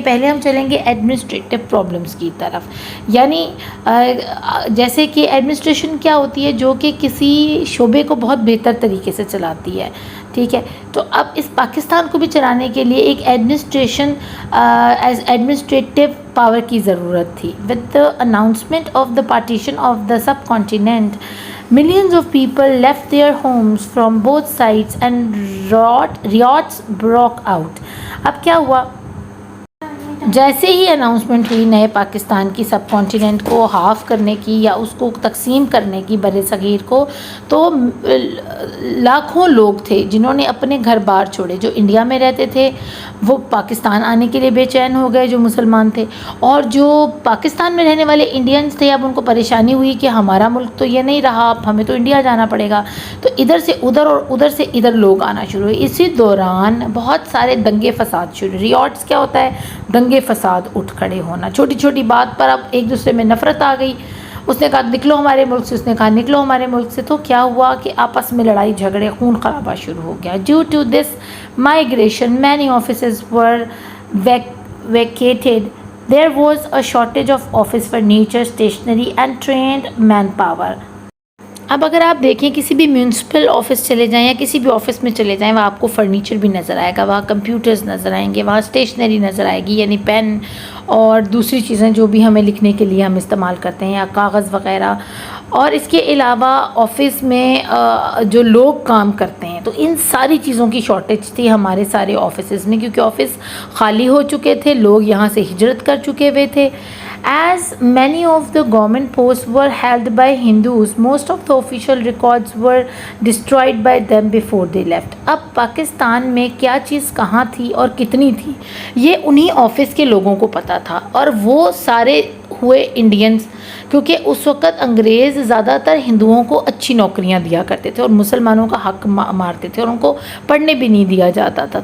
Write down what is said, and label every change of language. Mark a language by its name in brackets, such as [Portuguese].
[Urdu] پہلے ہم چلیں گے ایڈمنسٹریٹو پرابلمس کی طرف. یعنی جیسے کہ ایڈمنسٹریشن کیا ہوتی ہے؟ جو کہ کسی شعبے کو بہت بہتر طریقے سے چلاتی ہے. ٹھیک ہے، تو اب اس پاکستان کو بھی چلانے کے لیے ایک ایڈمنسٹریٹو پاور کی ضرورت تھی. [English] With the announcement of the partition of the subcontinent, millions of people left their homes from both sides and riots broke out. [Urdu] اب کیا ہوا؟ جیسے ہی اناؤنسمنٹ ہوئی نئے پاکستان کی سب کانٹیننٹ کو ہاف کرنے کی یا اس کو تقسیم کرنے کی بر صغیر کو، تو لاکھوں لوگ تھے جنہوں نے اپنے گھر بار چھوڑے. جو انڈیا میں رہتے تھے وہ پاکستان آنے کے لیے بے چین ہو گئے جو مسلمان تھے، اور جو پاکستان میں رہنے والے انڈینز تھے اب ان کو پریشانی ہوئی کہ ہمارا ملک تو یہ نہیں رہا، اب ہمیں تو انڈیا جانا پڑے گا. تو ادھر سے ادھر اور ادھر سے ادھر لوگ آنا شروع ہوئے. اسی دوران بہت سارے دنگے فساد شروع. ریاٹس کیا ہوتا ہے؟ دنگے فساد، اٹھ کھڑے ہونا. چھوٹی چھوٹی بات پر اب ایک دوسرے میں نفرت آ گئی. اس نے کہا نکلو ہمارے ملک سے، اس نے کہا نکلو ہمارے ملک سے. تو کیا ہوا کہ آپس میں لڑائی جھگڑے، خون خرابہ شروع ہو گیا. [English] Due to this migration many offices were vacated. There was a shortage of office furniture, stationery and trained manpower. [Urdu] اب اگر آپ دیکھیں کسی بھی میونسپل آفس چلے جائیں یا کسی بھی آفس میں چلے جائیں، وہاں آپ کو فرنیچر بھی نظر آئے گا، وہاں کمپیوٹرز نظر آئیں گے، وہاں اسٹیشنری نظر آئے گی، یعنی پین اور دوسری چیزیں جو بھی ہمیں لکھنے کے لیے ہم استعمال کرتے ہیں، یا کاغذ وغیرہ. اور اس کے علاوہ آفس میں جو لوگ کام کرتے ہیں، تو ان ساری چیزوں کی شارٹیج تھی ہمارے سارے آفسز میں، کیونکہ آفس خالی ہو چکے تھے، لوگ یہاں سے ہجرت کر چکے ہوئے تھے. [English] As many of the government posts were held by Hindus, most of the official records were destroyed by them before they left. [Urdu] اب پاکستان میں کیا چیز کہاں تھی اور کتنی تھی، یہ انہی آفس کے لوگوں کو پتہ تھا، اور وہ سارے ہوئے انڈینز، کیونکہ اس وقت انگریز زیادہ تر ہندوؤں کو اچھی نوکریاں دیا کرتے تھے اور مسلمانوں کا حق مارتے تھے، اور ان کو پڑھنے بھی نہیں دیا جاتا تھا.